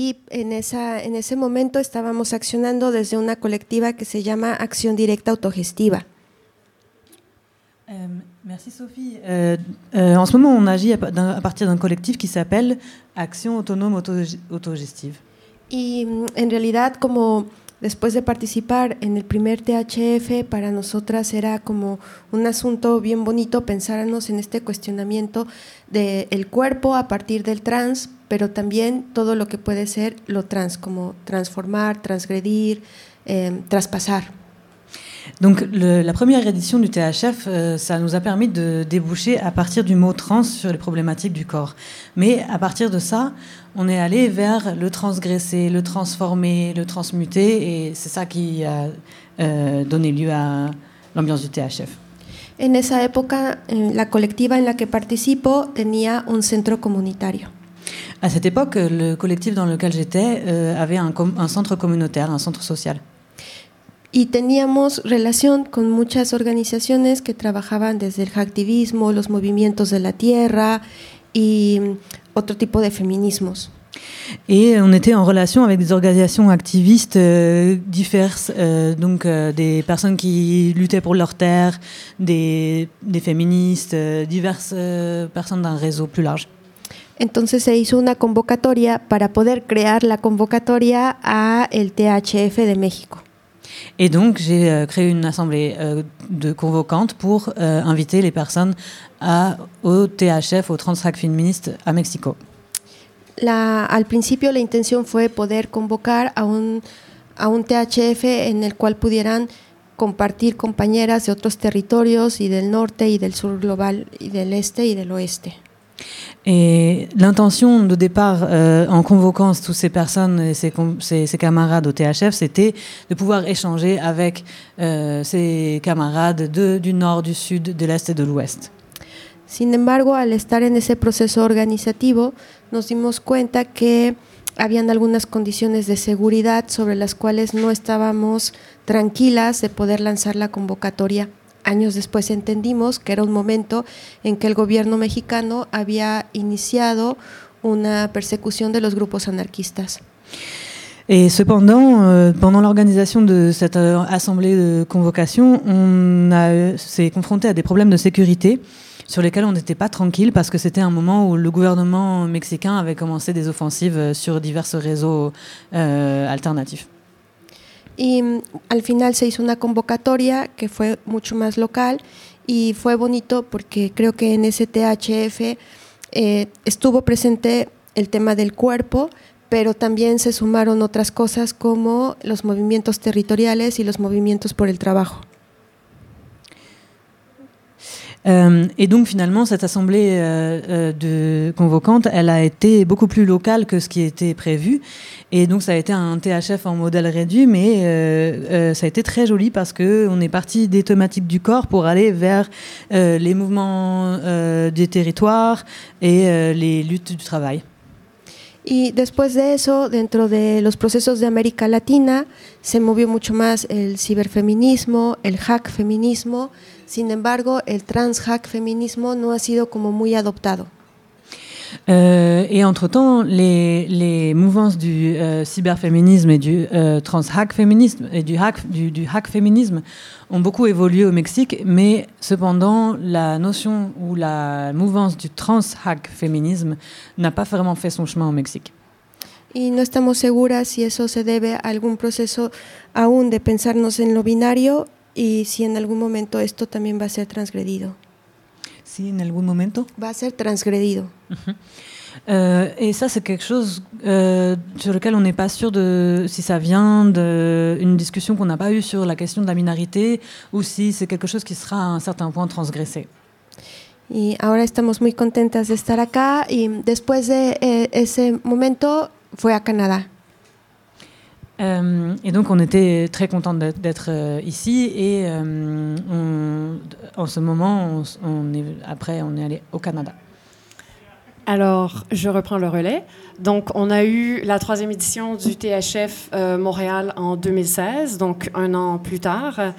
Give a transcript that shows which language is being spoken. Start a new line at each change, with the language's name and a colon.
Spanish: En ese momento estábamos accionando desde una colectiva que se llama Acción Directa Autogestiva.
French: Merci Sophie. En ce moment, on agit à partir d'un collectif qui s'appelle Action Autonome Autogestive.
Spanish: Y en realidad, como después de participar en el primer THF, para nosotras era como un asunto bien bonito pensarnos en este cuestionamiento del cuerpo a partir del trans, pero también todo lo que puede ser lo trans, como transformar, transgredir, traspasar.
French: Donc la première édition du THF, ça nous a permis de déboucher à partir du mot trans sur les problématiques du corps. Mais à partir de ça, on est allé vers le transgresser, le transformer, le transmuter, et c'est ça qui a donné lieu à l'ambiance du THF.
Spanish: En esa época, la colectiva en la que participo tenía un centro comunitario.
French: À cette époque, le collectif dans lequel j'étais avait un centre communautaire, un centre social.
Spanish: Y teníamos relación con muchas organizaciones que trabajaban desde el activismo, los movimientos de la tierra y otro tipo de feminismos.
French: Et on était en relation avec des organisations activistes diverses, donc des personnes qui luttaient pour leur terre, des féministes, diverses personnes d'un réseau plus large.
Spanish: Entonces se hizo una convocatoria para poder crear la convocatoria a el THF de México.
French: Et donc j'ai créé une assemblée de convocantes pour inviter les personnes au THF, au Transfac Féministe à Mexico.
Spanish: Al principio la intención fue poder convocar a un THF en el cual pudieran compartir compañeras de otros territorios y del norte y del sur global y del este y del oeste.
French: Et l'intention de départ en convoquant toutes ces personnes et ces camarades au THF, c'était de pouvoir échanger avec ces camarades du nord, du sud, de l'est et de l'ouest.
Spanish: Sin embargo, al estar en ese proceso organizativo, nos dimos cuenta que habían algunas condiciones de seguridad sobre las cuales no estábamos tranquilas de poder lanzar la convocatoria. Años después entendimos que era un momento en que el gobierno mexicano había iniciado una persecución de los grupos anarquistas.
French: Et cependant, pendant l'organisation de cette assemblée de convocation, s'est confronté à des problèmes de sécurité sur lesquels on n'était pas tranquille parce que c'était un moment où le gouvernement mexicain avait commencé des offensives sur divers réseaux alternatifs.
Spanish: Y al final se hizo una convocatoria que fue mucho más local y fue bonito porque creo que en ese THF estuvo presente el tema del cuerpo, pero también se sumaron otras cosas como los movimientos territoriales y los movimientos por el trabajo.
French: Et donc finalement, cette assemblée de convocantes, elle a été beaucoup plus locale que ce qui était prévu. Et donc ça a été un THF en modèle réduit, mais ça a été très joli parce qu'on est parti des thématiques du corps pour aller vers les mouvements des territoires et les luttes du travail.
Spanish: Y después de eso, dentro de los procesos de América Latina, se movió mucho más el ciberfeminismo, el hack feminismo. Sin embargo, el transhack feminismo no ha sido como muy adoptado.
French: Et entre-temps, les mouvements du cyberféminisme et du transhack féminisme et du hack féminisme ont beaucoup évolué au Mexique, mais cependant, la notion ou la mouvance du transhack féminisme n'a pas vraiment fait son chemin au Mexique.
Spanish: Y no estamos seguras si eso se debe a algún proceso aún de pensarnos en lo binario y si en algún momento esto también va a ser transgredido. Si, en algún momento. Va a ser transgredido.
French: Et ça, c'est quelque chose sur lequel on n'est pas sûr de si ça vient d'une discussion qu'on n'a pas eue sur la question de la minorité ou si c'est quelque chose qui sera à un certain point transgressé.
Spanish: Y ahora estamos muy contentas de estar acá y después de ese momento fue a Canadá.
French: Et donc on était très contentes d'être ici et en ce moment, on est allé au Canada. Alors, je reprends le relais. Donc, on a eu la troisième édition du THF Montréal en 2016, donc un an plus tard.